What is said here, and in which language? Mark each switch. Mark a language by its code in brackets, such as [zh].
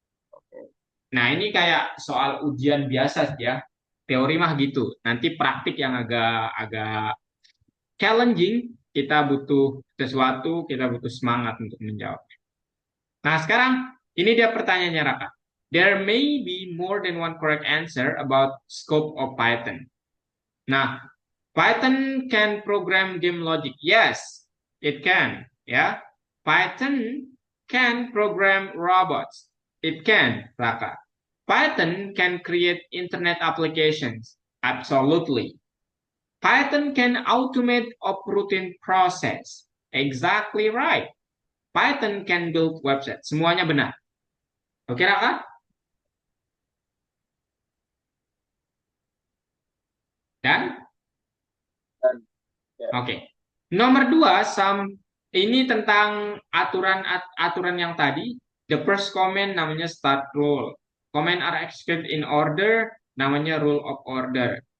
[id] Oke. Nah ini kayak soal ujian biasa sih ya. Teori mah gitu. Nanti praktik yang agak agak challenging. Kita butuh sesuatu, kita butuh semangat untuk menjawab. Nah sekarang ini dia pertanyaannya Raka. [en] There may be more than one correct answer about scope of Python. Nah, Python can program game logic. Yes, it can. Yeah, Python can program robots. It can, Raka. Python can create internet applications. Absolutely. Python can automate a routine process. Exactly right. Python can build website. [id] Semuanya benar. [en] Oke, Raka? [id] Dan Dan ya, oke. Nomor dua, ini tentang aturan yang tadi. [en] The first comment [id] namanya [en] start rule. Comment are executed in order, [id] namanya [en] rule of order.